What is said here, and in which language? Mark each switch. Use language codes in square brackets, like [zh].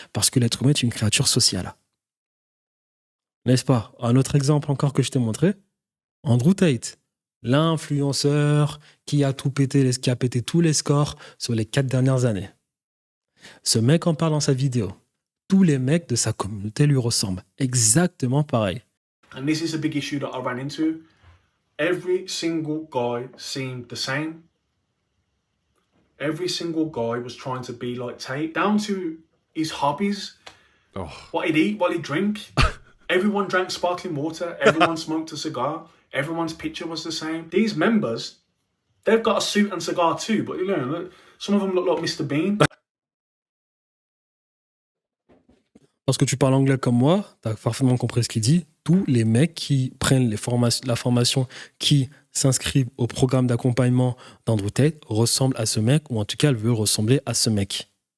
[fr] Parce que l'être humain est une créature sociale. N'est-ce pas? Un autre exemple encore que je t'ai montré, Andrew Tate, l'influenceur qui a qui a pété tous les scores sur les 4 dernières années. Ce mec en parle dans sa vidéo. Tous les mecs de sa communauté lui ressemblent. Exactement pareil. [en] And this is a big issue that I ran into. Every single guy seemed the same. Every single guy was trying to be like Tate, down to his hobbies, what he'd eat, what he'd drink. Everyone drank sparkling water. Everyone smoked a cigar. Everyone's picture was the same. These members, they've got a suit and cigar too, but you know, some of them look like Mr. Bean. [fr] Parce que tu parles anglais comme moi, tu as parfaitement compris ce qu'il dit. Tous les mecs qui prennent la formation, qui s'inscrivent au programme d'accompagnement d'Andrew Tate ressemblent à ce mec, ou en tout cas, elles veulent ressembler à ce mec.